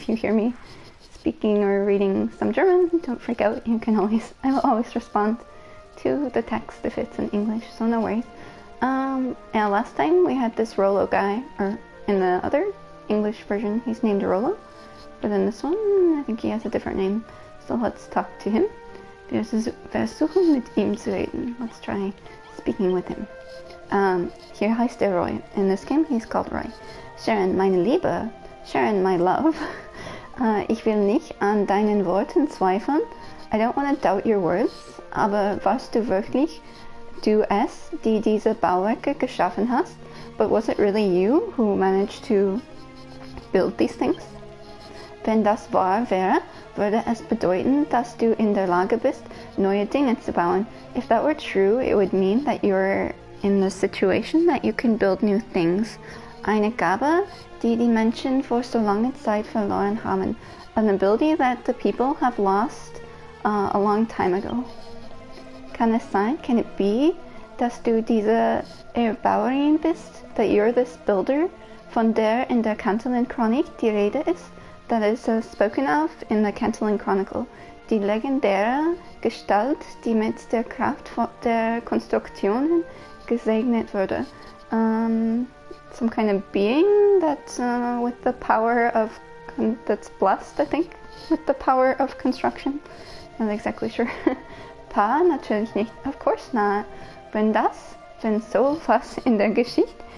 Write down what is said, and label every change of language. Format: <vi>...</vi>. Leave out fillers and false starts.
<en>you hear me speaking or reading some German, don't freak out. I will always respond to the text if it's in English, so no worries. And last time we had this Rollo guy, or in the other English version he's named Rollo, but in this one I think he has a different name. So let's talk to him.</en> <de>Wir versuchen mit ihm zu reden.</de> <en>Let's try speaking with him.</en> <de>Hier heißt er Roy.</de> <en>In this game he's called Roy.</en> <de>Charon, meine Liebe.</de> <en>Charon, my love.</en> <de>Ich will nicht an deinen Worten zweifeln.</de> <en>I don't want to doubt your words.</en> <de>Aber warst du wirklich du es, die diese Bauwerke geschaffen hast?</de> <en>But was it really you who managed to build these things?</en> <de>Wenn das wahr wäre, würde es bedeuten, dass du in der Lage bist, neue Dinge zu bauen.</de> <en>If that were true, it would mean that you're in the situation that you can build new things.</en> <de>Eine Gabe, die die Menschen vor so langer Zeit verloren haben.</de> <en>An ability that the people have lost a long time ago.</en> <de>Kann es sein,</de> <en>can it be,</en> <de>dass du diese Erbauerin bist,</de> <en>that you're this builder,</en> <de>von der in der Cantillon Chronik die Rede ist?</de> <en>That is spoken of in the Cantillon Chronicle.</en> <de>Die legendäre Gestalt, die mit der Kraft der Konstruktionen gesegnet wurde.</de> <en>Some kind of being that with the power of that's blessed, I think, with the power of construction. Not exactly sure.</en> <de>Pa, natürlich nicht.</de> <en>Of course not.</en> <de>Wenn so was in der Geschichte.</de>